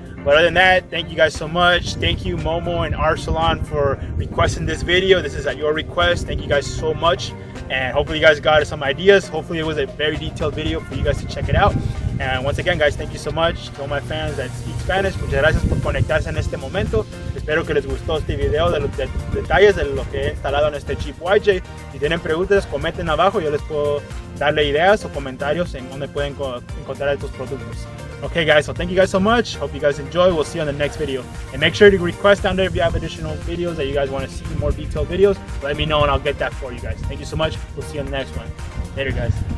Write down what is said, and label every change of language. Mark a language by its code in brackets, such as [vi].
[en] But other than that, thank you guys so much. Thank you Momo and our salon for requesting this video. This is at your request. Thank you guys so much, and hopefully you guys got some ideas. Hopefully it was a very detailed video for you guys to check it out. And once again, guys, thank you so much to all my fans that speak Spanish. [es] Muchas gracias por conectarse en este momento. Espero que les gustó este video de los detalles de lo que he instalado en este Jeep YJ. Si tienen preguntas, comenten abajo. Yo les puedo darle ideas o comentarios en donde pueden encontrar estos productos. [en] Okay guys, so thank you guys so much. Hope you guys enjoy. We'll see you on the next video. And make sure to request down there if you have additional videos that you guys want to see, more detailed videos. Let me know and I'll get that for you guys. Thank you so much. We'll see you on the next one. Later guys.